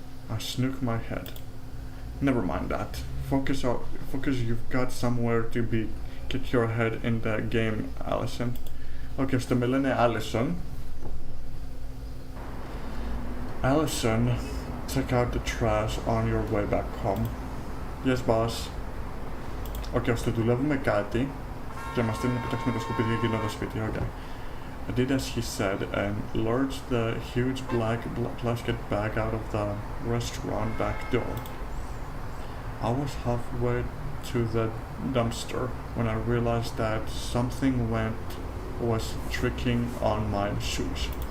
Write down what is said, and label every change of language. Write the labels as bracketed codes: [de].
[en] I snook my head. Never mind that. Focus, you've got somewhere to be. Get your head in the game, Allison. [el] Okay, στο με λένε Allison. [en] Allison, check out the trash on your way back home. Yes, boss. [el] Okay, ώστε δουλεύουμε κάτι και μας στέλνουν να κοιτάξουμε το σκουπίδι εκείνο το σπίτι. [en] Okay. I did as he said and lurched the huge black plastic bag out of the restaurant back door. I was halfway to the dumpster when I realized that something was tricking on my shoes.